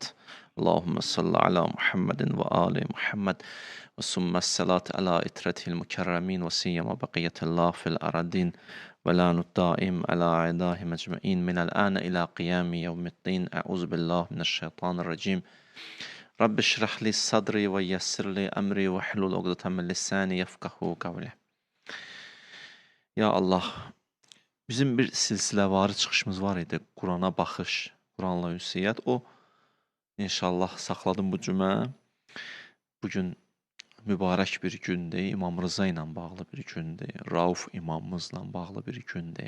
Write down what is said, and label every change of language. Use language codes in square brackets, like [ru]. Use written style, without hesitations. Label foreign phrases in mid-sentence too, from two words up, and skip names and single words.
[ar] اللهم صل على محمد وآل محمد ثم الصلاة على إترته المكرمين وسيما بقية الله في الأرضين ولا الدائم على أعدائهم أجمعين من الآن إلى قيام يوم الدين. أعوذ بالله من الشيطان الرجيم. رب اشرح لي صدري ويسر لي أمري واحلل عقدة من لساني يفقهوا قولي. [az] Ya Allah, bizim bir silsiləvari çıxışımız var idi. Qurana baxış, Quranla ünsiyyət. O inşallah saxladım bu cümə. Bugün mübarək bir gündür. İmam Rıza ilə bağlı bir gündür. Rauf imamımızla bağlı bir gündür.